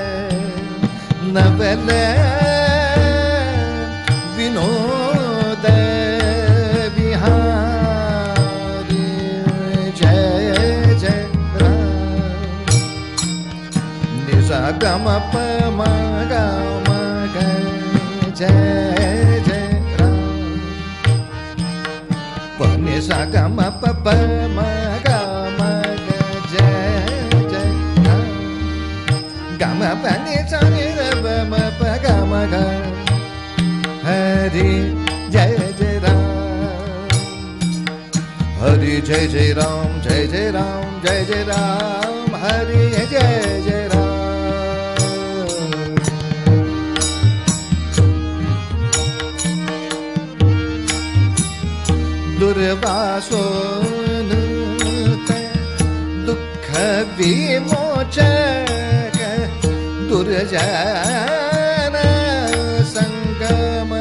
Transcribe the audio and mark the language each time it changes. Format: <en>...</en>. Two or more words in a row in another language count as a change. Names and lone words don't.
<hi>नवल विनोद विहारी जय जय राम। निसा गम प म ग म ग जय जय राम। gam pa pa ma ga ma ga जय जय राम. Gam pa ni sa ni ra pa ma pa ga ma ga. हरि जय जय राम. हरि जय जय राम, जय जय राम, जय जय राम. हरि जय जय राम.</hi> <sa>दुर्वासन दुख विमोचक दुर्जन संगम.</sa>